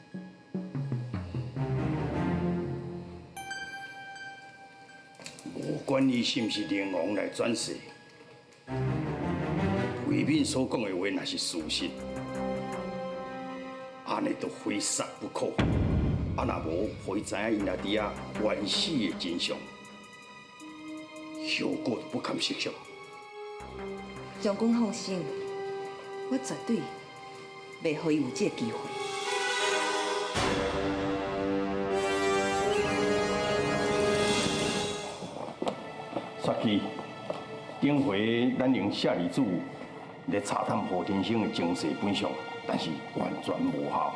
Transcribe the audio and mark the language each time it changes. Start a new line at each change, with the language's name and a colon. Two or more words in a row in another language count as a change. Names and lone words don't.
Min Nan Chinese: 无管伊是毋是灵王来转世，魏敏所讲的话若是事实，安尼都非杀不可。啊，若无，互伊知影因阿弟啊冤死的真相，后果就不堪设想。将军放心，我绝对袂予伊有这个机会。杀鸡，顶回咱用舍利子来查探何天生的前世本相，但是完全无效。